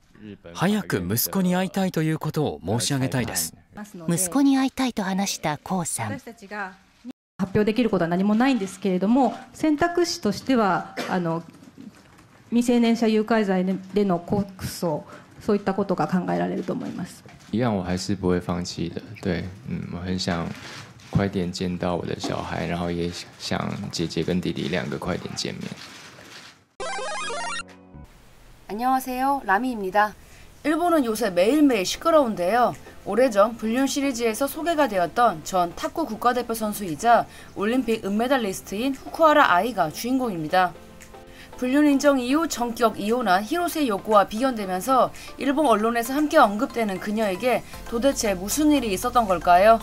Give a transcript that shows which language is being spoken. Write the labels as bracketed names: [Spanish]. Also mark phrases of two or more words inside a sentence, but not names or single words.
[Japanese] 早く息子に会いたいということを申し上げたいです。息子に会いたいと話した江さん。私たちが発表できることは何もないんですけれども、選択肢としては未成年者誘拐罪での告訴、そういったことが考えられると思います。 [Chinese] 一样，我还是不会放弃的。对，我很想快点见到我的小孩，然后也想姐姐跟弟弟两个快点见面。 [Korean] 안녕하세요, 라미입니다. 일본은 요새 매일매일 시끄러운데요. 오래전 불륜 시리즈에서 소개가 되었던 전 탁구 국가대표 선수이자 올림픽 은메달리스트인 후쿠하라 아이가 주인공입니다. 불륜 인정 이후 전격 이혼한 히로세 요코와 비견되면서 일본 언론에서 함께 언급되는 그녀에게 도대체 무슨 일이 있었던 걸까요?